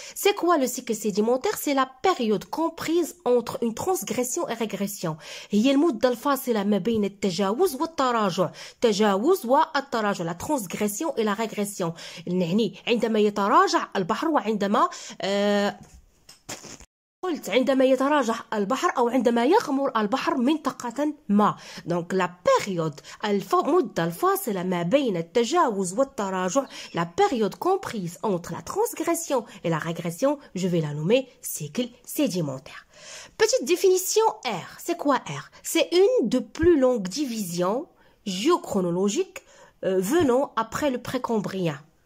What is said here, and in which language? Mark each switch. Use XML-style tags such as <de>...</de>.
<fr>C'est quoi le cycle sédimentaire? C'est la période comprise entre une transgression et régression.</fr> <ar>هي المدة الفاصلة ما بين التجاوز والتراجع. تجاوز والتراجع.</ar> <fr>La transgression et la régression.</fr> <ar>يعني عندما يتراجع البحر وعندما قلت عندما يتراجع البحر أو عندما يغمر البحر منطقة ما.</ar> <fr>Donc la période</fr> <ar>المدة الفاصلة ما بين التجاوز والتراجع,</ar> <fr>la période comprise entre la transgression et la régression, je vais la nommer cycle sédimentaire. Petite définition R. C'est quoi R? C'est une de plus longues divisions géochronologiques venant après le précambrien.</fr>